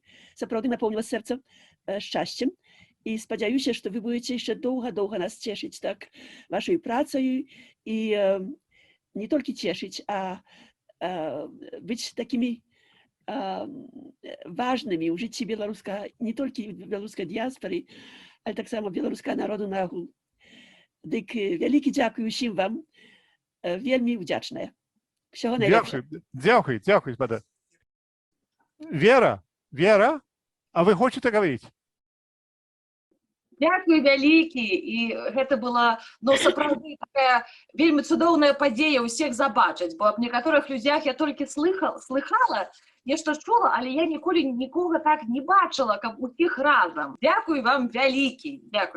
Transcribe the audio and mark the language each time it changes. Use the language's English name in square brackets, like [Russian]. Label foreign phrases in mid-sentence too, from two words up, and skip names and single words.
[Belarusian] Сапраўды напоўніла сэрца шчасцем. І спадзяюся, што вы будете яшчэ доўга-доўга нас цешыць так вашай працаю і не толькі цешыць, а быць такімі важнымі ў жыцці не толькі беларускай дыяспоры, але таксама беларускага народу нагул. Дык вялікі дзякуй усім вам, вельмі удзячная. [Ukrainian] Всього найлепшого. [Belarusian] Дзякуй, спадар. Вера, а вы [Ukrainian] хочете говорить? [Belarusian] Дякую вялікі, і гэта была, сапраўды такая вельмі цудоўная падзея ўсіх забачыць, бо аб некаторых людзях я толькі слыхала, нешта чула, але я ніколі нікога так не бачыла, каб усіх разам. [Ukrainian] Дякую вам вялікі. Дякую.